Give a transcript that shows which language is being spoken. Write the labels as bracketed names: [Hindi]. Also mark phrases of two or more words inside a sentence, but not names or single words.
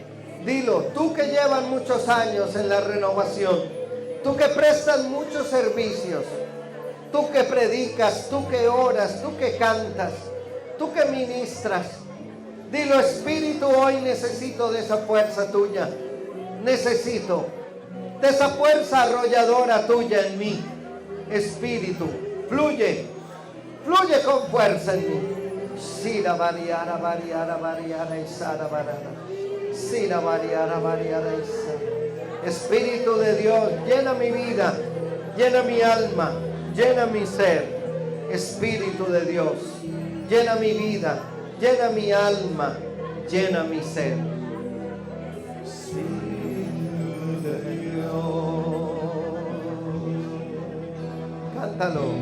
[Spanish] Dilo, tú que llevas muchos años en la renovación, tú que prestas muchos servicios, tú que predicas, tú que oras, tú que cantas, tú que ministras. Dilo, Espíritu, hoy necesito de esa fuerza tuya. Necesito de esa fuerza arrolladora tuya en mí. Espíritu, fluye, fluye con fuerza en mí. Sira variara, variara, variara, isara, variara. Sira variara, variara, isara. Espíritu de Dios, llena mi vida, llena mi alma, llena mi ser. Espíritu de Dios, llena mi vida, llena mi alma, llena mi ser. Espíritu de Dios, cántalo.